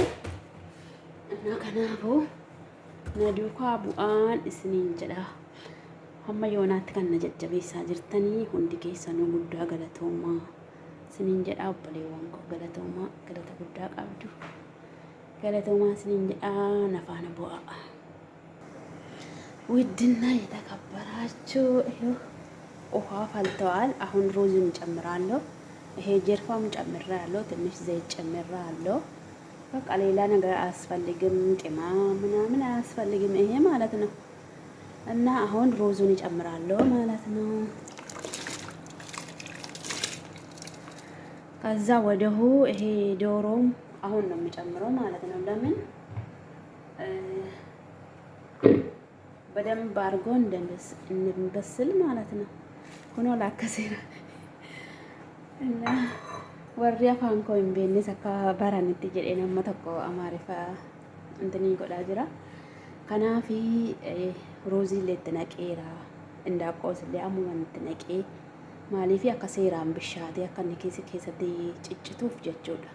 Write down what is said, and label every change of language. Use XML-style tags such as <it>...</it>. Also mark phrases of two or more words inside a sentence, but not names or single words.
<om>Innaa kanaafuu na duukaa bu'aan isiniin jedha. Hamma yoonaatti kan na jajjabeessaa jirtanii hundi keessanuu guddaa galatoomaa isiniin jedha. Obboleewwan koo galatoomaa, galata guddaa qabdu. Galatoomaa isiniin jedha. Nafaana bu'aa</om> <am>ውድና የተከበራችሁ ውሃ ፈልተዋል። አሁን ሩዝን ጨምራለሁ። ይሄ ጀርፋም ጨምራለሁ። ትንሽ ዘይት ጨምራለሁ። በቃ ሌላ ነገር አያስፈልግም። ቅመም ምናምን አያስፈልግም ይሄ ማለት ነው። እና አሁን ሩዙን እጨምራለሁ ማለት ነው። ከዛ ወደሁ ይሄ ዶሮም አሁን ነው የሚጨምረው ማለት ነው። ለምን በደንብ አድርጎ እንድንበስል ማለት ነው። ሆኖ ላከሰራ እና</am> <om>warri afaan koo hin beeknes akka baranitti jedhee nama tokko amaariffaa intini godhaa jira. Kanaaf ruuzii illee itti naqeera, indaaqoos illee ammumaan itti naqee maaliif akka seeraan bishaatee akka inni keessatti ciccituuf jechuudha.</om>